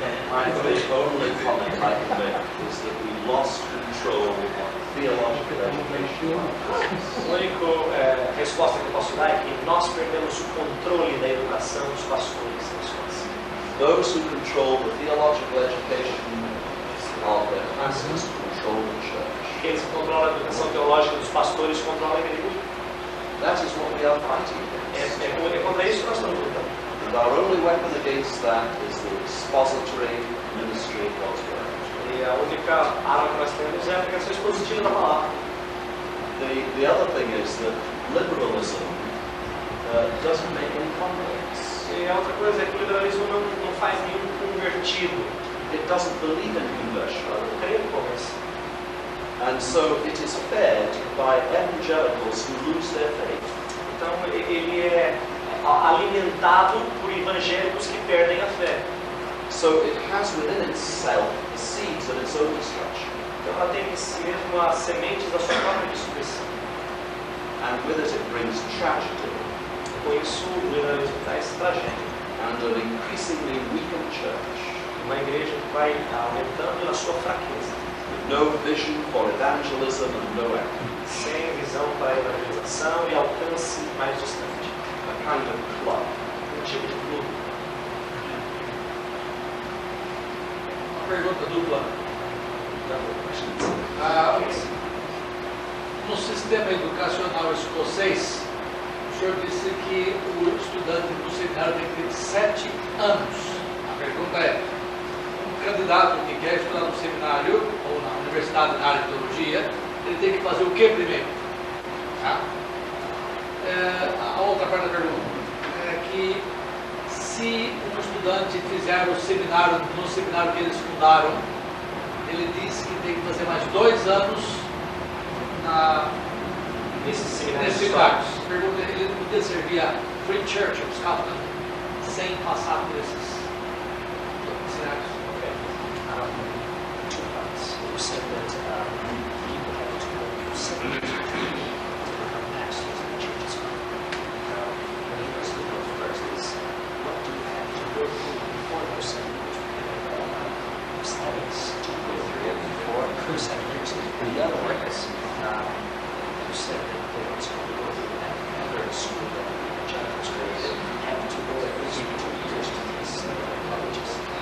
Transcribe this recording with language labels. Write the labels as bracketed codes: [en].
[en] The only comment I can make is that we lost control of theological education. [pt] A única resposta que eu posso dar é que nós perdemos o controle da educação dos pastores na Escócia. [en] Those who control the theological education of their pastors control the church. [pt] Aqueles que controlam a educação teológica dos pastores controlam a igreja. [en] That is what we are fighting against. [pt] É contra isso que nós estamos lutando. [en] And our only weapon against that is the expository ministry of God's word. [pt] E a única arma que nós temos é a aplicação expositiva da palavra. [en] The other thing is that liberalism doesn't make any converts. [pt] E a outra coisa é que o liberalismo não faz nenhum convertido. [en] It doesn't believe in conversion. [pt] Não crê em conversão. [en] And so it is fair to buy evangelicals who lose their faith. [pt] Então ele é alimentado por evangélicos que perdem a fé. [en] So it has within itself the seeds of its own destruction. [pt] Então ela tem em si mesmo as sementes da sua própria destruição. [en] And with it it brings tragedy. [pt] Com isso o liberalismo traz tragédia. [en] And an increasingly weakened church. [pt] Uma igreja que vai aumentando na sua fraqueza. [en] With no vision for evangelism and no action. [pt] Sem visão para a evangelização e alcance mais distante. [en] A kind of club. [pt] Tipo de clube. Uma pergunta dupla. No sistema educacional escocês, o senhor disse que o estudante do seminário tem que ter 7 anos. A pergunta é, um candidato que quer estudar no seminário ou na universidade na área de teologia, ele tem que fazer o que primeiro? Tá? A outra parte da pergunta é que se um estudante fizer o seminário, no seminário que eles fundaram, ele diz que tem que fazer mais 2 anos nesses seminários. Pergunta, ele podia servir a Free Church of Scotland sem passar por esses seminários? [en] Two parts. You said that people have to go through seminaries to become pastors in the church of Scotland. When you ask the first is, what do you have to go through before those seminaries? Studies to go through before those seminaries. And the other one is, you said that they were supposed to go through after school that evangelicals created, have to go at least 2 years to these colleges.